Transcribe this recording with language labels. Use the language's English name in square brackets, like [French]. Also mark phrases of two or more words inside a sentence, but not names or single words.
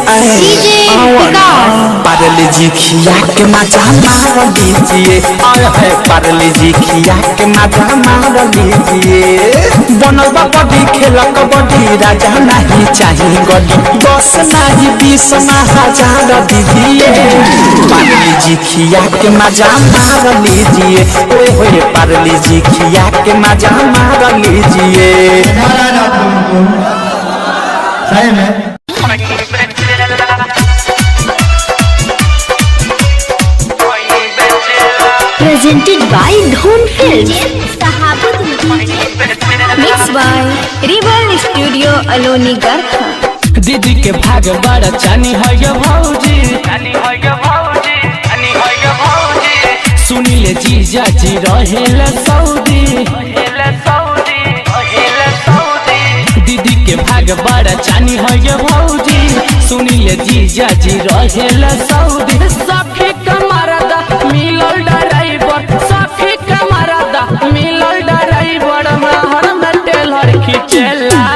[Bhojpuri] पारले जी खिया के मजा मार लीजिए पारले जी खिया के मजा मार लीजिए बनल बड़ी खेल कबड्डी राजा नहीं चाहिए गड्डी 10 नहीं 20 हजार दीजिए पारले जी खिया के मजा मार लीजिए ओए होए पारले जी खिया के मजा मार लीजिए सही में [English] Presented by Dhon Films. Mixed by Rival Studio Aloni Garkha. [Bhojpuri] दीदी के भाग बड़ा चानी है ये भौजी सुनीले जीजा जी रहेला सऊदी दीदी के भाग बड़ा चानी है ये भौजी सुनीले जीजा जी रहेला सऊदी सखी कमरदा मिलल ड्राइवर सखी कमरदा मिलल ड्राइवर महर में टेलर खिचेला